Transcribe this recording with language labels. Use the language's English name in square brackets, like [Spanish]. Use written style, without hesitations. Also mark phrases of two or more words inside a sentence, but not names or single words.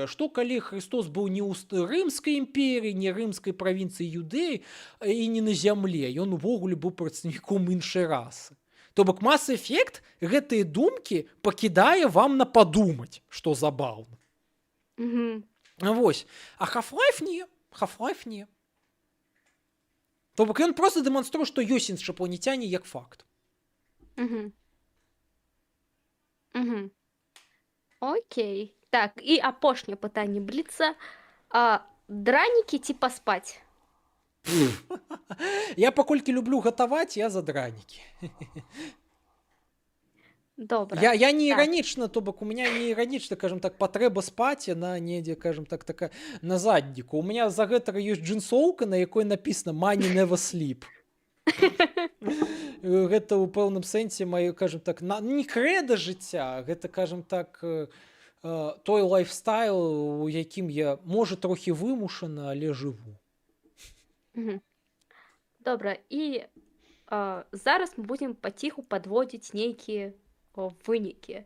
[Belarusian] Што, калі Христос быў не ў рымскай імперіі, не рымскай правінцыі Юдэі і не на зямле? Ён увогуле быў прадстаўніком іншай расы. То бок Мас-эфект гэтыя думкі пакідае вам на падумаць, што забаўна. Вось. А Half-Life не. Half-Life не. То бок ён проста дэманструе, што ёсць іншапланецяне як факт. Окей. Так, і апошняе пытанне бліца. Дранікі ці паспаць? Я паколькі люблю гатаваць, я за дранікі. Добра. Я не іранічна, то бок [Russian] у меня [Belarusian] не іранічна, кажам так, патрэба спаць, яна недзе, кажам так, такая на задніку. [Russian] У меня [Belarusian] за гэтага ёсць джинсоўка, на якой напісана [English] «Money never sleep». [Belarusian] Гэта ў пэўным сэнсе маё, кажам так, не крэда жыцця, гэта, кажам так, той лайфстайл, у якім я, можа, трохі вымушана, але жыву. Добра, і зараз мы будзем паціху падводзіць нейкія вынікі.